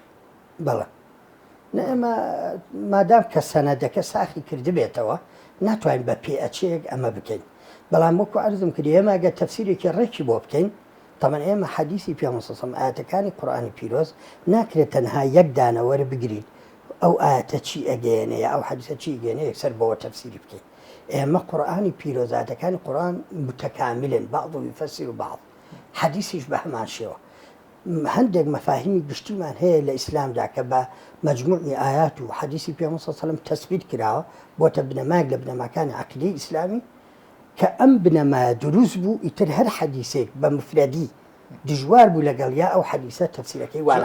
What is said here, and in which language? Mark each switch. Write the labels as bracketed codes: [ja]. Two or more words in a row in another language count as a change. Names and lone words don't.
[ckb] بەڵێ ئێمە مادام کە سەنەدەکە ساخی کردبێتەوە ناتوانین بە پێئەچەیەک ئەمە بکەین بەڵام وەکو عەرزم کردی ئێمە ئەگەر تەفسیرێکی ڕێکی بۆ بکەین تەمەن ئێمە حەدیسی پێغەمبەر صلی [ar] الله علیه و سلم [ckb] ئاەتەکانی قورئانی پیرۆز ناکرێت تەنها یەک دانە وەرە بگرین ئەو ئاەتە چی ئەگەیەنێ یا ئەو حەدیسە چی ئەگەیەنێ یەکسەر بەوە تەفسیری بکەین ئێمە قورئانی پیرۆز ئاەتەکانی قورئان [ar] متەکاملن بعض یفەسر بعض [ckb] حەدیسیش بە هەمان شێوە هەندێک مەفاهیمی گشتیمان هەیە لە ئیسلامدا کە بە مەجموعی ئايات و حەدیسی پێغەمبەر [ar] صلی الله علیه و سلم [ckb] تەثبیت کراوە بۆتە بنەمایەک لە بنەماکانی عەقیدەی ئیسلامی کە ئەم بنەمایە دروست بوو ئیتر هەر حەدیسێک بە مفردی دژوار بوو لەگەڵ یا ئەو حەدیسە تەفسیرەکەی